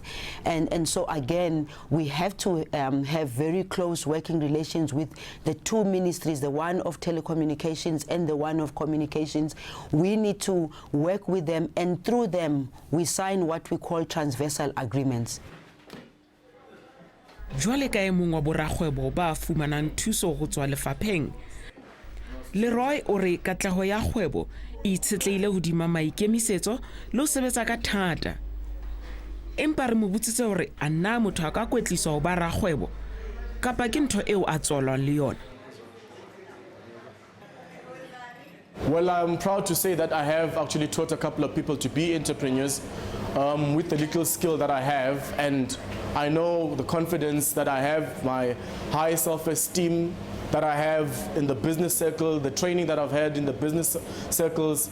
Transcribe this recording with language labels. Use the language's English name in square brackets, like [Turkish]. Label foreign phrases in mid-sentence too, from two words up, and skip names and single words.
[English] And so again, we have to have very close working relations with the two ministries, the one of telecommunications and the one of communications. We need to work with them, and through them, we sign what we call transversal agreements. [Southern Sotho] Jwale ka e mong wa borakgwebo ba fumanang thuso go tswa lefapheng. Leroy o re katleho ya kgwebo e itshetleile hodima maikemisetso le ho sebetsa ka thata. Empa re mo botsitse hore a nna motho a ka kwetliswa ho ba rakgwebo kapa ke ntho eo a tswalwang le yona. [English] Well, I'm proud to say that I have actually taught a couple of people to be entrepreneurs with the little skill that I have, and I know the confidence that I have, my high self-esteem that I have in the business circle, the training that I've had in the business circles.